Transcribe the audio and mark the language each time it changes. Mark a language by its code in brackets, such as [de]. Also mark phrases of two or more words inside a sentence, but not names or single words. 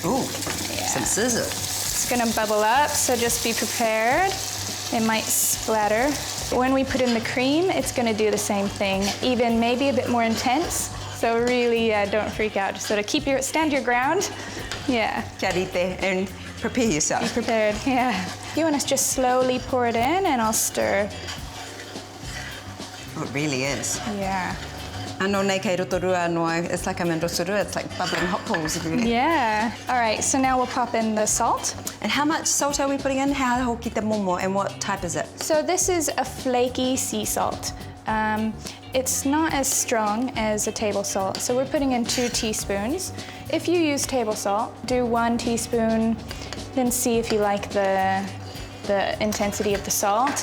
[en] so some scissors. It's gonna bubble up, so just be prepared. It might splatter. When we put in the cream, it's gonna do the same thing, even maybe a bit more intense. So really, don't freak out. Just sort of stand your ground. Yeah. [mi] Kia rite, [en] and prepare yourself. Be prepared, yeah. You want to just slowly pour it in, and I'll stir. Oh, it really is. Yeah. [mi] Ano nei kei rotorua noa, [en] it's like I'm in rotorua, it's like bubbling hot pools. Yeah. All right, so now we'll pop in the salt. And how much salt are we putting in? [mi] How hoki te momo, [en] and what type is it? So this is a flaky sea salt. It's not as strong as a table salt, so we're putting in 2 teaspoons. If you use table salt, do 1 teaspoon, then see if you like the intensity of the salt.